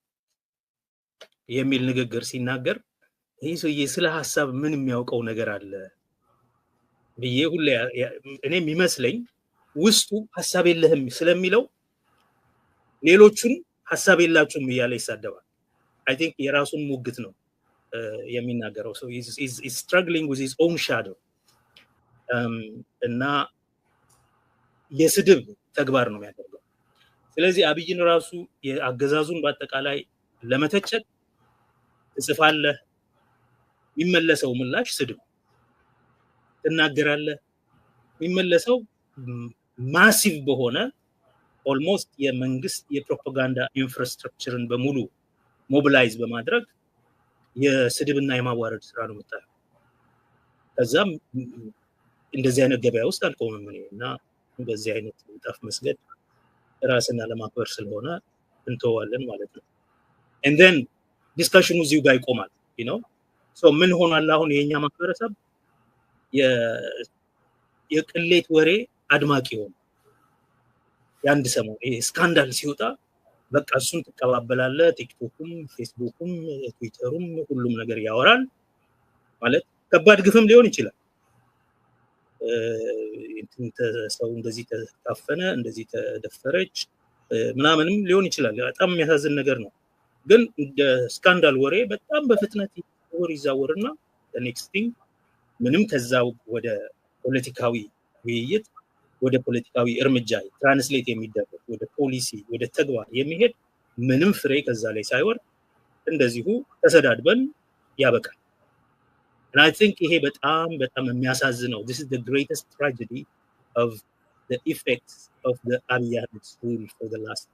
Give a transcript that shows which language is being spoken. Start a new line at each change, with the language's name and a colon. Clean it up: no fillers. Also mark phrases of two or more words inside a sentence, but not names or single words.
Amharic: የሚል ንግግር ሲናገር ይሄ ሰውዬ ስለ ሐሳብ ምን የሚያውቀው ነገር አለ ብዬ ሁሌ እኔ የሚመስለኝ ውስጡ ሐሳብ የለህም ስለሚለው ሌሎቹን ሐሳብ የላችሁም እያለ ይሳደባል።
English: I think
Amharic: የራሱን ሙግት ነው የሚናገረው።
English: so is struggling with his own shadow
Amharic: እና የስድብ ተግባር ነው የሚያደርገው። ስለዚህ አብይን ራሱ የአገዛዙን በአጠቃላይ ለመተቸት ጽፋለህ፣ የሚመለሰው ምላሽ ስድብ፣ ትናገራለህ፣ የሚመለሰው ማሲቭ በሆነ ኦልሞስት የመንግስት የፕሮፓጋንዳ ኢንፍራስትራክቸርን በሙሉ ሞቢላይዝ በማድረግ የስድብና የማዋረድ ስራ ነው የምታየው። ከዛም እንደዚህ አይነት ገበያ ውስጥ አልቆምም እና በዚህ አይነት ጣፍ መስገድ ራስና ለማክበር ስለሆነ እንተዋለን ማለት ነው።
English: and then
Amharic: ዲስከሽኑ እዚሁ ጋር ይቆማል so ምን ሆኗል አሁን የኛ ማህበረሰብ የቅሌት ወሬ አድማቂ ሆነ። ያንድ ሰሞን ይሄ ስካንዳል ሲወጣ በቃ እሱን ተቀባበላለ፣ ቲክቶክም ፌስቡክም ትዊተሩም ሁሉም ነገር ያወራል ማለት ከባድ ግፍም ሊሆን ይችላል። ሰው እንደዚህ ተካፈነ፣ እንደዚህ ተደፈረች ምናምንም ሊሆን ይችላል። በጣም የሚያሳዝን ነገር ነው። ግን እንደ ስካንዳል ወሬ በጣም በፍጥነት ይዛወርና
English: next thing
Amharic: ምንም ከዛው ወደ ፖለቲካዊ ውይይት ወደ ፖለቲካዊ እርምጃ ትራንስሌት የሚደረግ ወደ ፖሊሲ ወደ ተግባር የሚሄድ ምንም ፍሬ ከዛ ላይ ሳይወርድ እንደዚሁ ተሰዳድበን ያበቃል።
English: and I think
Amharic: ይሄ በጣም የሚያሳዝነው
English: this is the greatest tragedy of the effects of the Abiy Ahmed rule for the last